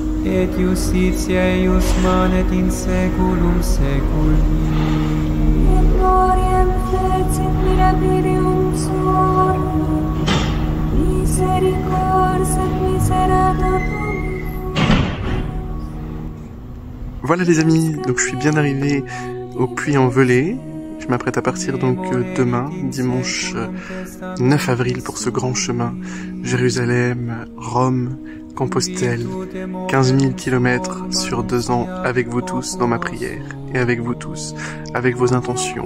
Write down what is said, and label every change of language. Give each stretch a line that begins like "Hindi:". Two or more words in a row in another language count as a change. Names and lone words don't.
Latin: et justitiae eius manet in saeculum saeculi. Et gloriam fecit mirabilium suorum, misericordias et miserata Dominus.
French: Voilà les amis, donc je suis bien arrivé au Puy-en-Velay. Je m'apprête à partir donc demain, dimanche 9 avril, pour ce grand chemin Jérusalem, Rome, Compostelle, 15 000 km sur 2 ans, avec vous tous dans ma prière, et avec vous tous, avec vos intentions.